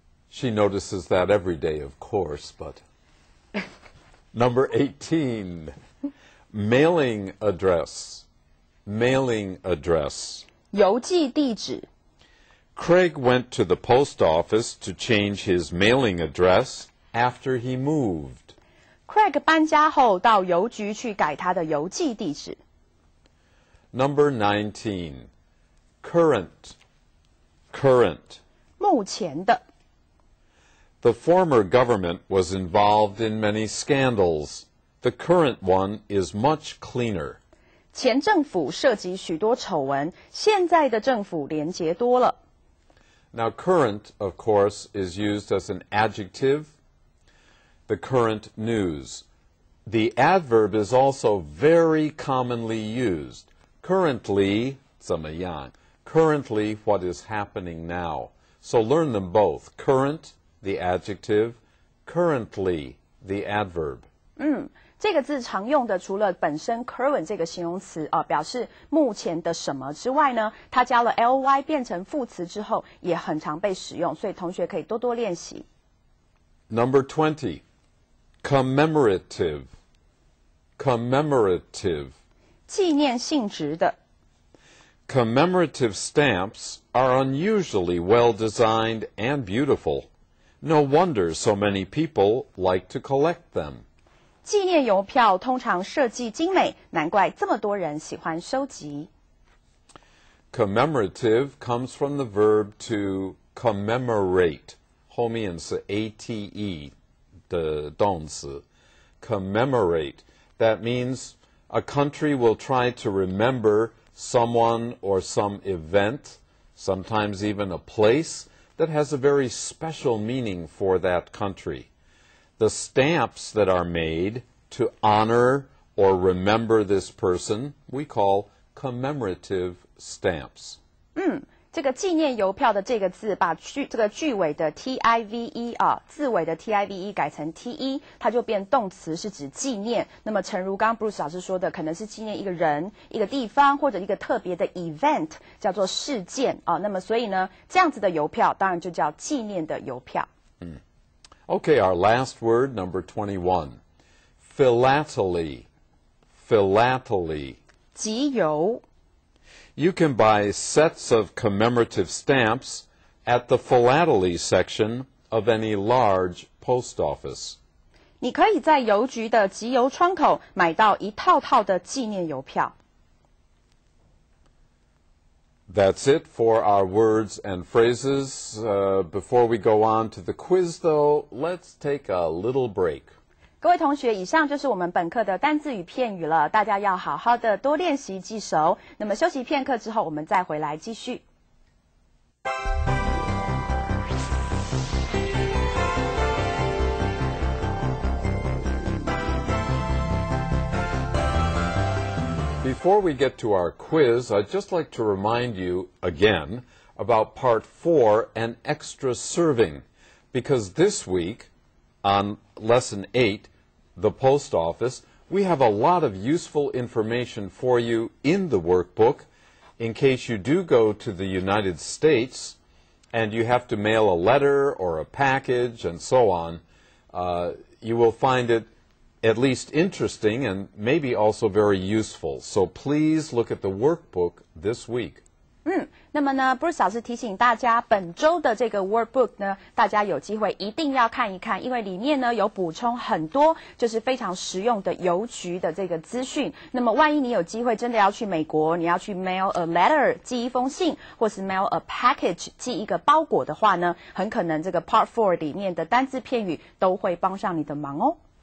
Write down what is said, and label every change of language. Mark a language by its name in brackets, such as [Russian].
[English] She notices that every day, of course, but number 18, mailing address. Mailing address. [Chinese] 邮寄地址。 [English] Craig went to the post office to change his mailing address after he moved. [Chinese] Craig 搬家后到邮局去改他的邮寄地址。 [English] Number 19, current. Current. [Chinese] 目前的。 [English] The former government was involved in many scandals. The current one is much cleaner. [Chinese] 前政府涉及许多丑闻，现在的政府廉洁多了。 [English] Now, current, of course, is used as an adjective. The current news. The adverb is also very commonly used. Currently, [Chinese] 怎么样? [English] Currently, what is happening now? So learn them both. Current, the adjective. Currently, the adverb. [Chinese] 这个字常用的除了本身 current 这个形容词表示目前的什么之外呢，它加了 ly 变成副词之后也很常被使用，所以同学可以多多练习。 [English] Number 20, commemorative. Commemorative. [Chinese] 纪念性质的。 [English] Commemorative stamps are unusually well designed and beautiful. No wonder so many people like to collect them. [Chinese] 纪念邮票通常设计精美，难怪这么多人喜欢收集。 [English] Commemorative comes from the verb to commemorate. [Chinese] 后面是 ate 的动词。Commemorate. [English] That means a country will try to remember someone or some event, sometimes even a place, that has a very special meaning for that country. The stamps that are made to honor or remember this person, we call commemorative stamps. [Chinese] 这个纪念邮票的这个字，把这个句尾的 tive 字尾的 tive 改成 te， 它就变动词，是指纪念。那么诚如刚刚 Bruce 老师说的，可能是纪念一个人、一个地方或者一个特别的 event， 叫做事件那么所以呢，这样子的邮票当然就叫纪念的邮票。 [English] Okay, our last word, number 21. Philately. Philately. [Chinese] 集邮。 [English] You can buy sets of commemorative stamps at the philately section of any large post office. [Chinese] 你可以在邮局的集邮窗口买到一套套的纪念邮票。 [English] That's it for our words and phrases. Before we go on to the quiz, though, let's take a little break. [Chinese] 各位同学，以上就是我们本课的单字与片语了，大家要好好的多练习记熟。那么休息片刻之后，我们再回来继续。 [English] Before we get to our quiz, I'd just like to remind you again about Part 4 and extra serving, because this week on Lesson 8, the post office, we have a lot of useful information for you in the workbook in case you do go to the United States and you have to mail a letter or a package and so on. You will find it at least interesting and maybe also very useful. So please look at the workbook this week. [Chinese] 那么呢 Bruce 老师提醒大家，本周的这个 workbook 呢，大家有机会一定要看一看，因为里面呢有补充很多就是非常实用的邮局的这个资讯。那么万一你有机会真的要去美国，你要去 [English] mail a letter [Chinese] 寄一封信，或是 [English] mail a package [Chinese] 寄一个包裹的话呢，很可能这个 Part 4里面的单字片语都会帮上你的忙哦。